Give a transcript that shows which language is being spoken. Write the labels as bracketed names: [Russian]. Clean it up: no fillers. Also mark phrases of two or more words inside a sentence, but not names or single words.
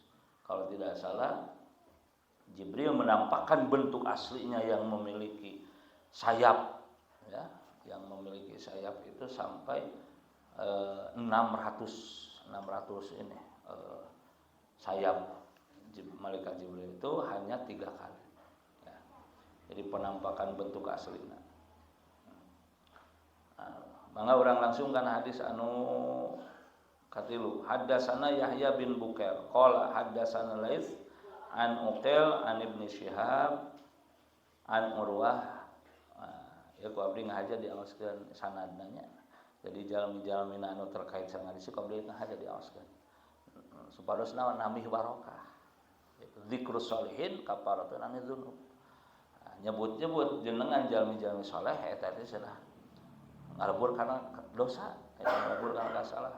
[Indonesian] Kalau tidak salah Jibril menampakkan bentuk aslinya yang memiliki sayap ya, yang memiliki sayap itu sampai 600 ini sayap malaikat Jibril itu hanya 3 kali. Jadi penampakan bentuk aslinya. [Sundanese] Mangga urang langsung kana hadis anu katilu. [Arabic] حدثنا يحيى بن بكير قال حدثنا ليث عن عقيل عن ابن شهاب عن عروة. [Sundanese] Ya ku abdi ngahaja diaoskeun sanadna nya. Jadi jalmi-jalmi anu terkait sareng hadis ku abdi ngahaja diaoskeun. Supados naon namih barokah. [Arabic] ذكر الصالحين كفارة للذنوب. [Sundanese] Nyebut-nyebut jenengan jalmi-jalmi saleh eta teh cenah ngalebur kana dosa, ngalebur kana kesalahan.